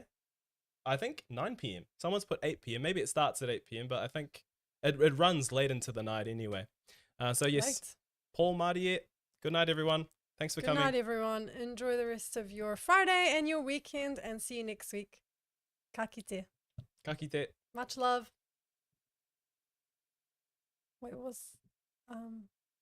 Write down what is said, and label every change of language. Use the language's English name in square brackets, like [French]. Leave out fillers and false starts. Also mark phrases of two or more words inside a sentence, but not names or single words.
[English] I think 9 p.m. Someone's put 8 p.m. Maybe it starts at 8 p.m., but I think it runs late into the night anyway. So yes, right. Paul Māori, good night, everyone. Thanks for coming. Good night, everyone. Enjoy the rest of your Friday and your weekend, and see you next week. [Māori] Ka kite. Ka kite. [English] Much love. Wait, what was...